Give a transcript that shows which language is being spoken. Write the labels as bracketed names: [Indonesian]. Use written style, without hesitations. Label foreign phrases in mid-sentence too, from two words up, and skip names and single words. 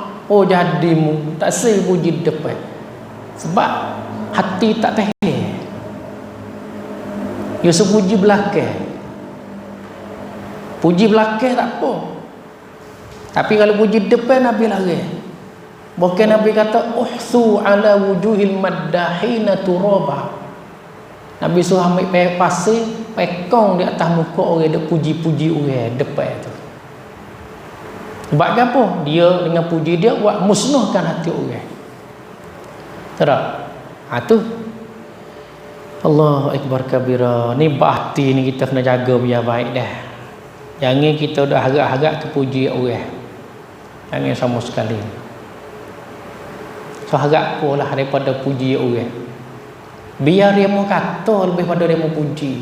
[Malay] Oh jadimu. Tak say puji depan. Sebab hati tak tahan. Dia suruh puji belakang. Puji belakang tak apa. Tapi kalau puji depan Nabi lari. Bukan Nabi kata [Arabic] احثوا على وجوه المداحين ترابا. [Malay] Nabi suruh ambil pasir, pekong di atas muka orang duk puji-puji orang depan tu. Sebab apa? Dia dengan puji dia buat musnahkan hati orang. Tak? Tu. [Arabic] الله أكبر كبيرا. [Malay] Ni hati ni kita kena jaga biar baik dah. Jangan kita dah harap-harap terpuji orang. Jangan sama sekali. So harap pula daripada puji orang. Biar dia mau kata lebih pada dia mau puji.